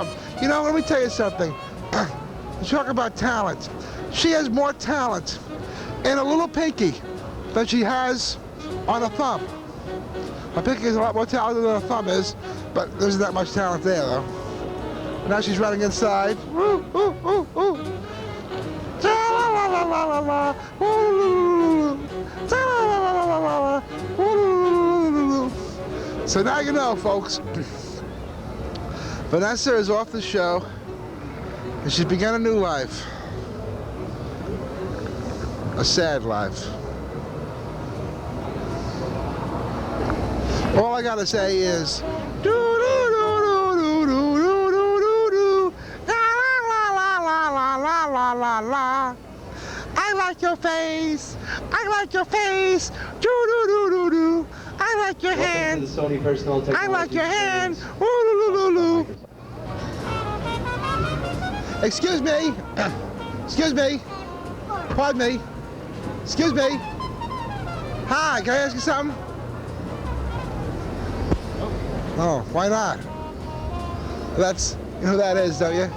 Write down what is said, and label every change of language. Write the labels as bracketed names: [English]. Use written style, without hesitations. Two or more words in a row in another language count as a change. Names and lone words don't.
[English] You know, let me tell you something. You talk about talent. She has more talent in a little pinky than she has on a thumb. Her pinky is a lot more talented than her thumb is, but there isn't that much talent there, though. Now she's running inside. Woo, woo, woo, woo. Ta-la-la-la-la-la-la. Woo. Ta-la-la-la-la-la-la. Woo. So now you know, folks. Vanessa is off the show, and she's begun a new life. A sad life. All I gotta say is, do do do do do do do do do, la la la la la la la la la. I like your face. I like your face. Do do do do do. I like your hand. Welcome to the Sony Personal Technology I like your hand. Experience. Ooh, loo, loo, loo. Excuse me. Excuse me. Pardon me. Excuse me. Hi, can I ask you something? Oh, why not? That's, you know who that is, don't you?